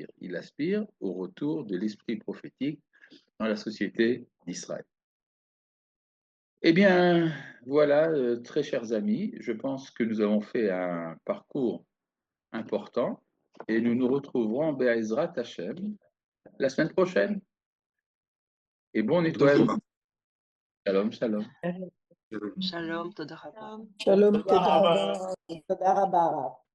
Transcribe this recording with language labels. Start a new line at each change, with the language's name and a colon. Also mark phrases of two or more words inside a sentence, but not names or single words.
French: Il aspire au retour de l'esprit prophétique dans la société d'Israël. Eh bien, voilà, très chers amis, je pense que nous avons fait un parcours important et nous nous retrouverons
Hebrew: בעזרת השם
French: la semaine prochaine. Et bon nettoyage.
Hebrew: שלום, שלום. שלום, תודה רבה. Shalom, תודה רבה. תודה רבה.